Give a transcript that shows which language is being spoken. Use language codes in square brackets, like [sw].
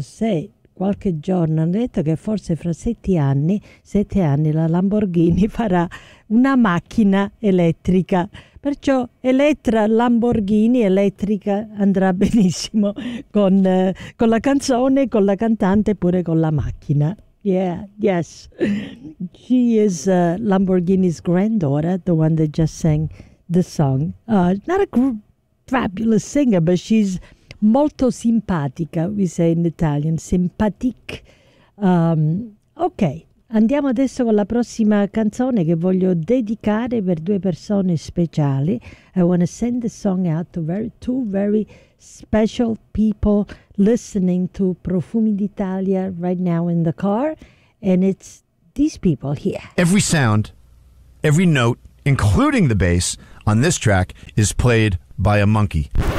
[it] Se qualche giorno hanno detto che forse fra sette anni, la Lamborghini farà una macchina elettrica. Perciò Elettra Lamborghini elettrica andrà benissimo con la canzone, con la cantante e pure con la macchina. [en] Yeah, yes. She is Lamborghini's granddaughter, the one that just sang the song. Not a fabulous singer, but she's [it] molto simpatica, [en] we say in Italian, sympathetic. Ok. [it] Andiamo adesso con la prossima canzone che voglio dedicare per due persone speciali. [en] I want to send the song out to two very special people listening to Profumi d'Italia right now in the car. And it's these people here. Every sound, every note, including the bass, on this track is played by a monkey.